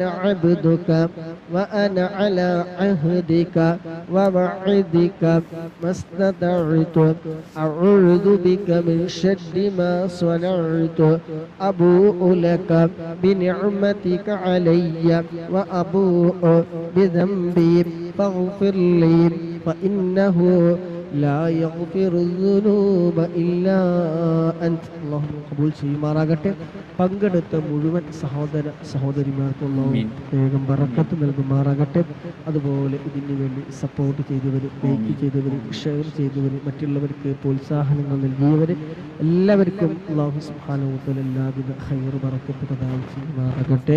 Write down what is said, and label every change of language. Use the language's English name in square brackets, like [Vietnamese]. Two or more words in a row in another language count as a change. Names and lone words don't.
[Arabic] عبدك وأنا على عهدك ووعدك ما استطعت أعوذ بك من شر ما صنعت أبوء لك بنعمتك علي وأبوء بذنبي فاغفر لي فإنه لا يغفر الذنوب إلا أنت. اللهم قبول ചെയ്യുമാറാകട്ടെ. [Malayalam] പങ്കെടുത്ത മുഴുവൻ സഹോദര സഹോദരിമാർക്കും വേഗം ബറക്കത്ത് നൽകുമാറാകട്ടെ. അതുപോലെ ഇതിനു വേണ്ടി സപ്പോർട്ട് ചെയ്തവർ, ലൈക്ക് ചെയ്തവർ, ഷെയർ ചെയ്തവർ, മറ്റുള്ളവർക്ക് പ്രോത്സാഹനങ്ങൾ നൽകിയവർ എല്ലാവർക്കും [Arabic] الله سبحانه وتعالى [Malayalam] എല്ലാവിധ ഖൈർ ബറക്കത്ത് പ്രദാനം ചെയ്യുമാറാകട്ടെ.